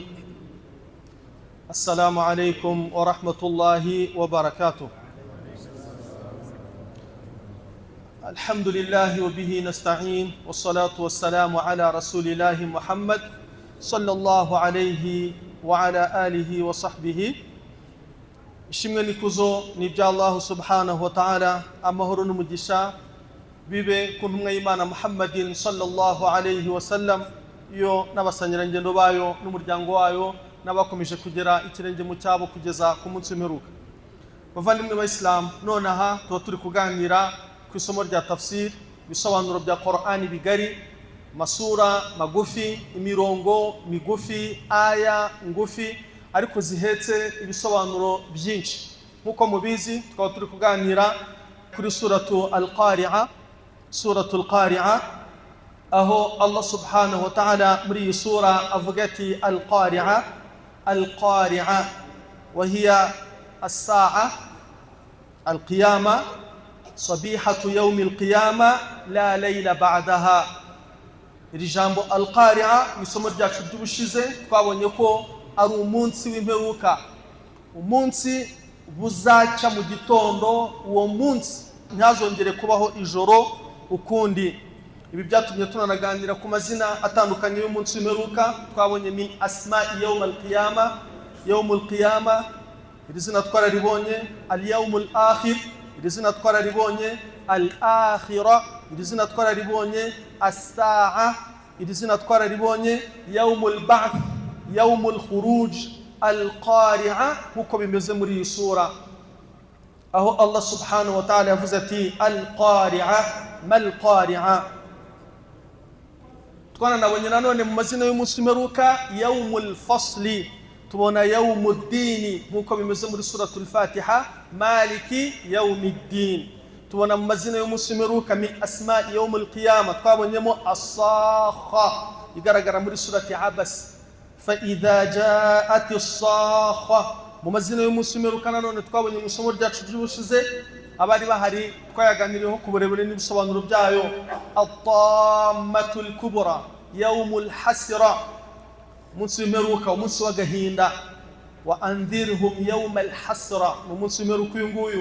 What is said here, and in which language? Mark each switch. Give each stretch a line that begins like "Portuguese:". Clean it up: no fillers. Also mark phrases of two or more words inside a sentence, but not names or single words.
Arabic: السلام عليكم ورحمة الله وبركاته. الحمد لله وبه نستعين، والصلاة والسلام على رسول الله محمد صلى الله عليه وعلى آله وصحبه.
Kinyarwanda: ishimwe nikuzo ni bya Allah
Arabic: سبحانه وتعالى,
Kinyarwanda: amahoro n'umugisha bibe ku ntumwa y'Imana Muhammadin
Arabic: صلى الله عليه وسلم,
Kinyarwanda: yo n'abasangirangendo bayo n'umuryango wayo n'abakomeje kugera ikirenge mu cyabo kugeza ku munsi w'imperuka. Bavandimwe b'Islam, nonaha tuba turi kuganira ku isomo rya tafsir, bisobanuro bya Qur'ani bigari, masura magufi, imirongo migufi, aya ngufi ariko zihetse ibisobanuro byinshi. Nkuko mubizi, tukaba turi kuganira kuri
Arabic: سورة القارعة، سورة القارعة, aho Allah سبحانه وتعالى
Kinyarwanda: muri iyi sura avuga ati
Arabic: القارعة، القارعة وهي الساعة القيامة، صبيحة يوم القيامة لا ليلة بعدها.
Kinyarwanda: Iri jambo al-Qari'a isomo ryacu ry'ubushize twabonye ko ari umunsi w'imperuka, umunsi buzaca mu gitondo. Uwo munsi ntazongere kubaho ijoro ukundi. Ibi byatumye tunanaganira ku mazina atandukanye y'umunsi w'imperuka.
Arabic: Twabonye من أسماء يوم القيامة، يوم القيامة,
Kinyarwanda: iri zina twararibonye.
Arabic: اليوم الآخر,
Kinyarwanda: iri zina twararibonye. al-akhira, iri zina twararibonye. as-sa'a, iri zina twararibonye.
Arabic: يوم البعث, يوم الخروج. القارعة
Kinyarwanda: huko bimeze muri iyi sura, aho
Arabic: Allah سبحانه وتعالى
Kinyarwanda: yavuze ati
Arabic: القارعة، ما القارعة.
Kinyarwanda: Twanabonye nanone mu mazina y'umunsi w'imperuka
Arabic: يوم الفصل,
Kinyarwanda: tubona yawmuddin nkuko bimeze muri suratul Fatiha,
Arabic: مالك يوم الدين.
Kinyarwanda: Tubona mu mazina y'umunsi w'imperuka
Arabic: من أسماء يوم القيامة,
Kinyarwanda: twabonyemo as-sakha igaragara muri surati Abas,
Arabic: فإذا جاءت الصاخة.
Kinyarwanda: mu mazina y'umunsi w'imperuka nanone twabonye mu isomo ryacu ry'ubushize, abari bahari twayaganiriyeho ku burebure n'ibisobanuro byayo.
Arabic: الطامة الكبرى، يوم الحسرة,
Kinyarwanda: umunsi w'imperuka, umunsi w'agahinda.
Arabic: وأنذرهم يوم الحسرة,
Kinyarwanda: umunsi w'imperuka uyu nguyu.